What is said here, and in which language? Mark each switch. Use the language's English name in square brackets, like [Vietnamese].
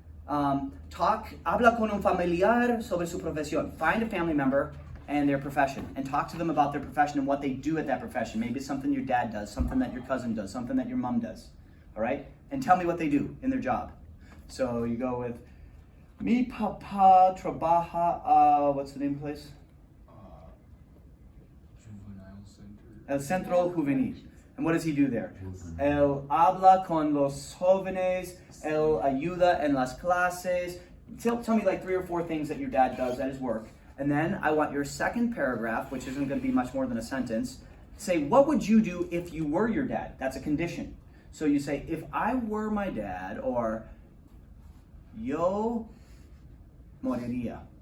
[Spanish] Habla con un familiar sobre su profesión. [English] Find a family member and their profession, and talk to them about their profession and what they do at that profession. Maybe it's something your dad does, something that your cousin does, something that your mom does. All right? And tell me what they do in their job. So you go with, [Spanish] mi papá trabaja, [English] what's the name of the place? Juvenile Center. [Spanish] El Centro Juvenil. [English] And what does he do there? [Spanish] Él habla con los jóvenes, él ayuda en las clases. [English] Tell me like 3 or 4 things that your dad does at his work. And then I want your second paragraph, which isn't going to be much more than a sentence, say, what would you do if you were your dad? That's a condition. So you say, if I were my dad, or [Spanish] yo moriría.